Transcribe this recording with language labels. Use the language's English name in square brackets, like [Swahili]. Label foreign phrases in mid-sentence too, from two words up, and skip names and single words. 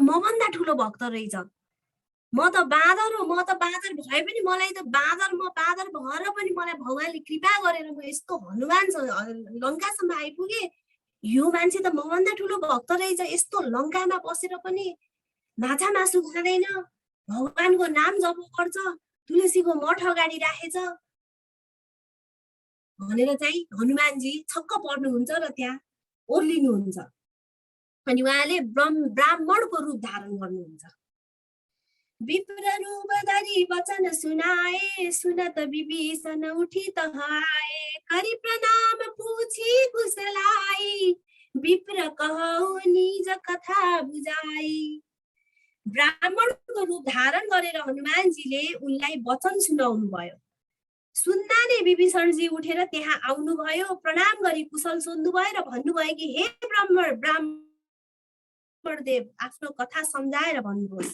[Nepali] मभन्दा ठुलो भक्त रहेछ, म त बाँदर हो, म त बाँदर भए पनि मलाई त बाँदर, म बाँदर भएर पनि मलाई भगवानले कृपा गरेर म यस्तो हनुमान लङ्कासम्म आइपुगे, यो मान्छे त मभन्दा ठुलो भक्त रहेछ, यस्तो लङ्कामा बसेर पनि माछा मासु खाँदैन, भगवानको नाम जप गर्छ, तुलसीको मठ अगाडि राखेछ भनेर चाहिँ हनुमानजी छक्क पर्नुहुन्छ र त्यहाँ ओर्लिनुहुन्छ। अनि उहाँले ब्राह्मणको रूप धारण गर्नुहुन्छ। [Awadhi] विप्र रूप धरी वचन सुनाए, सुनत विभीषण उठी तहाए, करि प्रणाम पूछी कुशलाई, विप्र कहौ निज कथा बुझाई। [Nepali] ब्राह्मणको रूप धारण गरेर हनुमानजीले उनलाई वचन सुनाउनु भयो। सुन्दा नै विभीषणजी उठेर त्यहाँ आउनुभयो, प्रणाम गरी कुशल सोध्नुभयो र भन्नुभयो कि हे ब्राह्मणदेव, आफ्नो कथा सम्झाएर भन्नुहोस्।